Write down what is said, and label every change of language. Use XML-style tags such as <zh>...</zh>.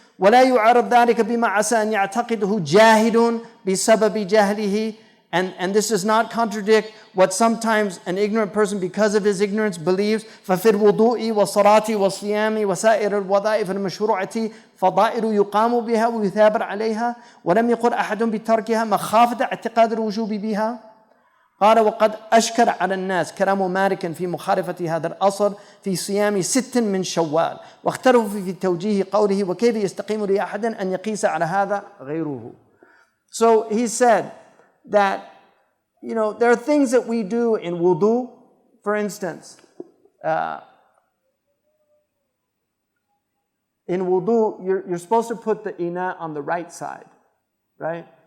<ar>ولا يعارض ذلك بما عسى أن يعتقده جاهل بسبب جهله,</ar> <en>and this does not contradict what sometimes an ignorant person, because of his ignorance, believes.</en> <ar>ففي الوضوء والصلاة والصيام وسائر الوظائف المشروعة فضائل يقام بها ويثابر عليها ولم يقل أحد بتركها مخافة اعتقاد الوجوب بها. قال وقد أشكل على الناس كلام مالك في مخالفة هذا الأصل في صيام 6 من شوال، واختلفوا في توجيه قوله وكيف يستقيم لأحد أن يقيس على هذا غيره.</ar> <en>So he said that, you know, there are things that we do in wudu. For instance, in wudu, you're supposed to put the ina on the right side, right?</en>